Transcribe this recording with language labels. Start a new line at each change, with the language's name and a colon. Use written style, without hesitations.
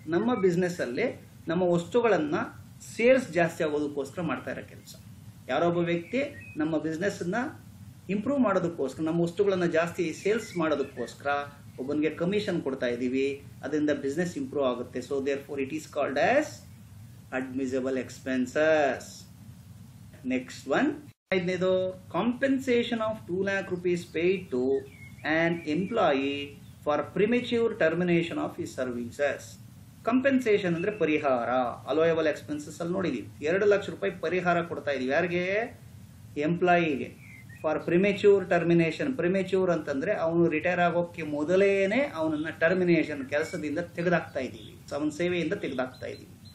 Kannada: ನಮ್ಮ ಬಿಸ್ನೆಸ್ಸಲ್ಲಿ ನಮ್ಮ ವಸ್ತುಗಳನ್ನು ಸೇಲ್ಸ್ ಜಾಸ್ತಿ ಆಗೋದಕ್ಕೋಸ್ಕರ ಮಾಡ್ತಾ ಇರೋ ಕೆಲಸ. ಯಾರೊಬ್ಬ ವ್ಯಕ್ತಿ ನಮ್ಮ ಬಿಸ್ನೆಸ್ಸನ್ನು ಇಂಪ್ರೂವ್ ಮಾಡೋದಕ್ಕೋಸ್ಕರ, ನಮ್ಮ ವಸ್ತುಗಳನ್ನು ಜಾಸ್ತಿ ಸೇಲ್ಸ್ ಮಾಡೋದಕ್ಕೋಸ್ಕರ ಒಬ್ಬನಿಗೆ ಕಮಿಷನ್ ಕೊಡ್ತಾ ಇದ್ದೀವಿ, ಅದರಿಂದ ಬಿಸ್ನೆಸ್ ಇಂಪ್ರೂವ್ ಆಗುತ್ತೆ.
English: So therefore it is called as admissible expenses. Next one,
Kannada: 5ನೇದು,
English: Compensation of 2 lakh rupees paid to an employee for premature termination of his services.
Kannada: Compensation ಅಂದರೆ ಪರಿಹಾರ. ಅಲೋಯಬಲ್ ಎಕ್ಸ್ಪೆನ್ಸಸ್ ಅಲ್ಲಿ ನೋಡಿದೀವಿ, 2 ಲಕ್ಷ ರೂಪಾಯಿ ಪರಿಹಾರ ಕೊಡ್ತಾ ಇದೀವಿ. ಯಾರಿಗೆ? ಎಂಪ್ಲಾಯಿಗೆ.
English: For premature termination.
Kannada: ಪ್ರಿಮೆಚ್ಯೂರ್ ಅಂತಂದ್ರೆ ಅವನು ರಿಟೈರ್ ಆಗೋಕ್ಕೆ ಮೊದಲೇನೆ ಅವನನ್ನ ಟರ್ಮಿನೇಷನ್, ಕೆಲಸದಿಂದ ತೆಗೆದಾಕ್ತಾ ಇದ್ದೀವಿ, ಅವನ ಸೇವೆಯಿಂದ ತೆಗೆದಾಕ್ತಾ ಇದ್ದೀವಿ.